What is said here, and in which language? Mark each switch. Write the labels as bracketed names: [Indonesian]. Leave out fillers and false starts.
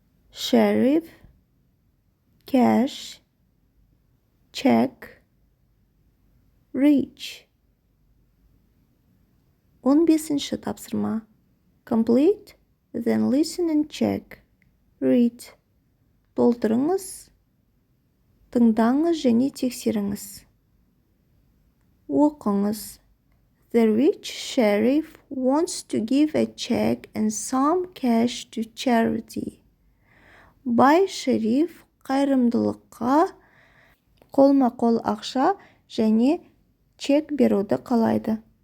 [English] Sheriff, cash, check, reach. [Kazakh] 15-ші тапсырма. [English] Complete, then listen and check. Read. [Kazakh] Толтырыңыз, тыңдаңыз және тексеріңіз. Оқыңыз. [English] The rich sheriff wants to give a check and some cash to charity. [Kazakh] Бай шериф қайырымдылыққа қолма-қол ақша және чек беруді қалайды.